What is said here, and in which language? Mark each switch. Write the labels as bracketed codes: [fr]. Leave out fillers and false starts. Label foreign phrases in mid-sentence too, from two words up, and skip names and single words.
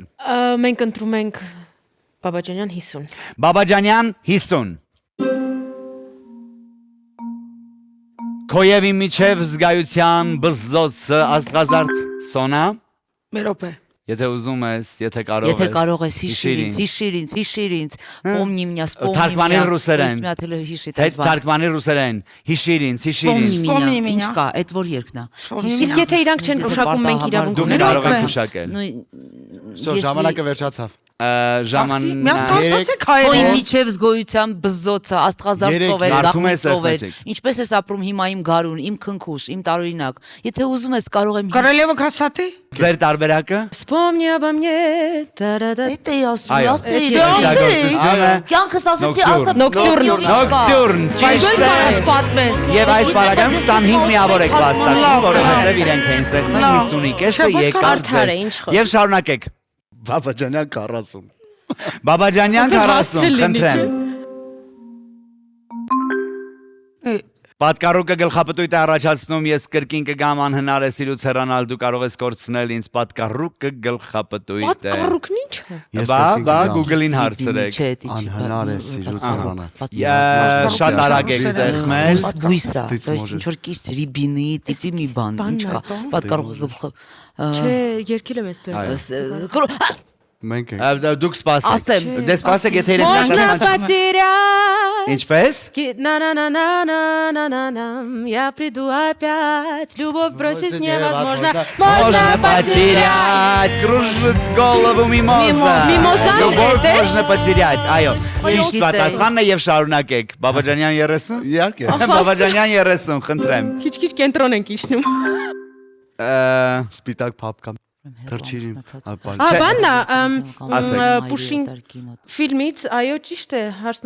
[hy] Մենք ընտրում ենք Բաբաջանյան 50։ Բաբաջանյան 50։ Քո եւ իմ միջև զգայության բզզոցը աստղազարդ Սոնա։ Մերոպե։ Եթե ուզում ես, եթե կարող ես։ Եթե կարող ես հիշիր ինձ, [ru] помни меня, [hy] Թարգմանիր ռուսերեն։ հիշի Հետ թարգմանիր ռուսերեն։ Հիշիր ինձ։ [ru] Помни меня։ [hy] Ինչ կա, այդ որ երգն է։ Իսկ եթե իրանք չեն գուշակում, մենք իրավունք Դուք ունենք։ կարող եք գուշակել։ Всё, ժամանակը վերջացավ։ Միացկացեք Ոյ հայերեն։ միջև զգոյության բզզոցը, աստղազարդ ծովեր, Գարքում ես գաղտնի ծովեր։ սեղմեցիք։ Ինչպես ես ապրում հիմա իմ գարուն, իմ քնքուշ, իմ տարօրինակ։ Եթե ուզում ես կարող եմ [ru] Королева красоты։ [hy] Ձեր տարբերակը։ [ru] Вспомни обо мне, та-да-да։ [hy] Էդ էի ասում, Այո, ասեի։ ստեղծագործությունը։ Կյանքս ասեցի, ասա Նոկտյուրն։ Նոկտյուրն, ճիշտ է։ պատմես։ Եվ այս պարագայում 25 միավոր եք վաստակում, որովհետև իրենք էին սեղմել 50-ի կեսը եկար Արդար է, ինչ ձեզ։ խոսք։ Եվ շարունակեք։ Բաբաջանյան 40։ Բաբաջանյան 40, խնդրեմ։ Պատկառուկը գլխապտույտ է առաջացնում, ես կրկին կգամ անհնար է սիրուց հեռանալ, դու կարող ես կորցնել ինձ պատկառուկը գլխապտույտ է։ Պատկառուկն ինչ է։ Բա Google-ին հարցրեք։ Անհնար է սիրուց հեռանալ։ Շատ արագ եք սեղմել։ Բույսա, Դից [ru] то есть может. [hy] ինչ որ կից ռիբինի տիպի մի բան, ինչ կա։ Պատկառուկը գլխը։ Չէ, երկել եմ այստեղ։ Մենք ենք։ Դուք սպասեք։ Ասեմ։ Դե սպասեք, եթե իրենք [ru] Можно [hy] պատասխան- [ru] потерять. [hy] Ինչպես։ [ru] На-на-на-на-на-на-на, я приду опять, любовь бросить невозможно. Можно потерять, кружит голову мимоза. [hy] Միմոզան [ru] Любовь [hy] է, [ru] можно потерять, [hy] այո։ Ճիշտ գիտեի։ պատասխանն է եւ շարունակեք։ Բաբաջանյան 30։ Իհարկե։ Բաբաջանյան 30, խնդրեմ։ Քիչ-քիչ կենտրոն ենք իջնում։ Սպիտակ փապկա։ Թրջիրին։ Բաննա, Ասեք։ Պուշին ֆիլմից, այո, ճիշտ է, հարցնացում